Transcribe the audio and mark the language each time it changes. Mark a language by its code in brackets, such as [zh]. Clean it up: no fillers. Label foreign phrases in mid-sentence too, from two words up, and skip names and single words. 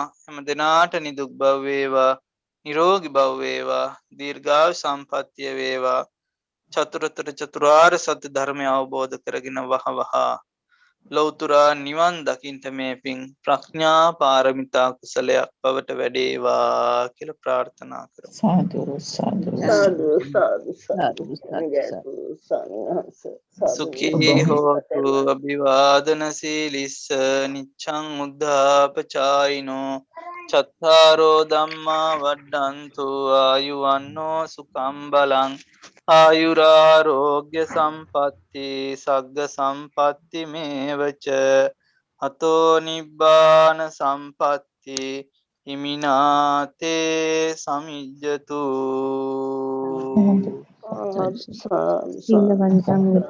[si] හැම දෙනාට නිදුක් බව වේවා, නිරෝගී බව වේවා, දීර්ඝායු සම්පන්නිය වේවා. චතුරාර්ය සත්‍ය ධර්මය අවබෝධ කරගෙන වහවහ ලෞතර නිවන් දකින්ට මේ පින් ප්‍රඥා පාරමිතා කුසලයක් බවට වැඩේවා කියලා ප්‍රාර්ථනා කරමු. [pi] සාදු සාදු සාදු සාදු සාදු සුඛී හෝතු අභිවාදන සීලිස්ස නිච්ඡං උද්ධාපචායිනෝ චත්තාරෝ ධම්මා වඩ්ඩන්තු ආයුවන්නෝ සුඛං බලං ආයුරාරෝග්‍ය සම්පatti සග්ග සම්පatti මේවච අතෝ නිබ්බාන සම්පatti හිමිනාතේ සමිජ්ජතු. සීලවන්තං